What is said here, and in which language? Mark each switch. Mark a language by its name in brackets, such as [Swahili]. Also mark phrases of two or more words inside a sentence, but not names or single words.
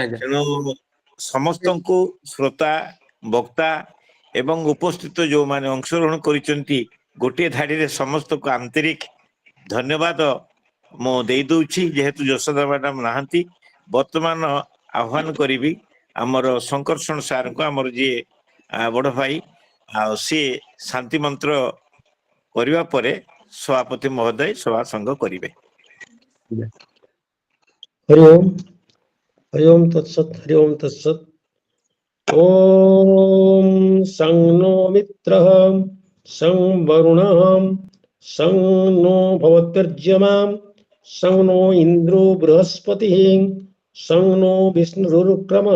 [Odia] ତେଣୁ ସମସ୍ତଙ୍କୁ, ଶ୍ରୋତା, ବକ୍ତା ଏବଂ ଉପସ୍ଥିତ ଯୋଉମାନେ ଅଂଶଗ୍ରହଣ କରିଛନ୍ତି, ଗୋଟିଏ ଧାଡିରେ ସମସ୍ତଙ୍କୁ ଆନ୍ତରିକ ଧନ୍ୟବାଦ ମୁଁ ଦେଇ ଦଉଛି। ଯେହେତୁ ଯଶୋଦା ମ୍ୟାଡାମ ନାହାନ୍ତି, ବର୍ତ୍ତମାନ ଆହ୍ୱାନ କରିବି ଆମର ଶଙ୍କର୍ଷଣ ସାରଙ୍କୁ, ଆମର ଯିଏ ବଡ ଭାଇ, ଆଉ ସିଏ ଶାନ୍ତି ମନ୍ତ୍ର କରିବା ପରେ ସଭାପତି ମହୋଦୟ ସଭା ସଙ୍ଗ କରିବେ। [Sanskrit] हरि ओम तत्सत, हरि ओम तत्सत। ओम सं नो मित्रः सं वरुणः सं नो भवत्यर्ज्यमां सं नो इंद्रो बृहस्पतिः सं नो विष्णुरुक्रमः।